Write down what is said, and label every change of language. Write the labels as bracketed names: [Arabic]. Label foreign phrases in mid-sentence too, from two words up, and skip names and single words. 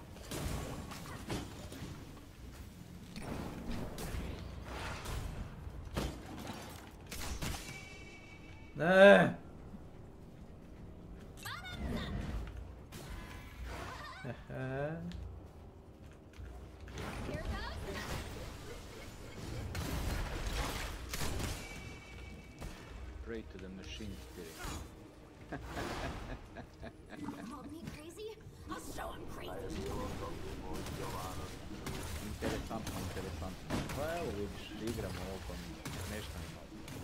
[Croatian] Ne. [English] Pray to the machine spirit. Called me crazy? I'll show him crazy. [Croatian] Interesantno. Pa evo vidiš, igramo ovo pa nešto mi malo.